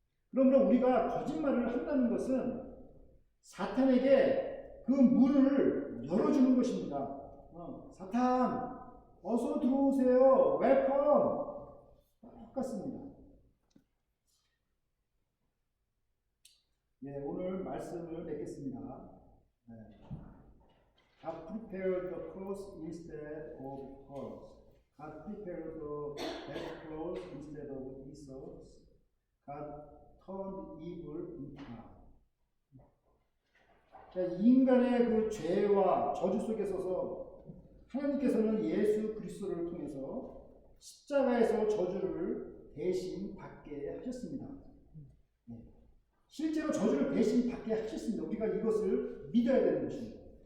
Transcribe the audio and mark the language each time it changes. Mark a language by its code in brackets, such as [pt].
[ko] 그러므로 우리가 거짓말을 한다는 것은 사탄에게 그 문을 열어주는 것입니다. 사탄, 어서 들어오세요. 웰컴. 똑같습니다. 오늘 말씀을 맺겠습니다. [en] God prepared the cross instead of pearls. God prepared the best clothes instead of insults. God turned evil into good. [ko] 인간의 그 죄와 저주 속에 서서 하나님께서는 예수 그리스도를 통해서 십자가에서 저주를 대신 받게 하셨습니다. 실제로 저주를 대신 받게 하셨습니다. 우리가 이것을 믿어야 되는 것입니다.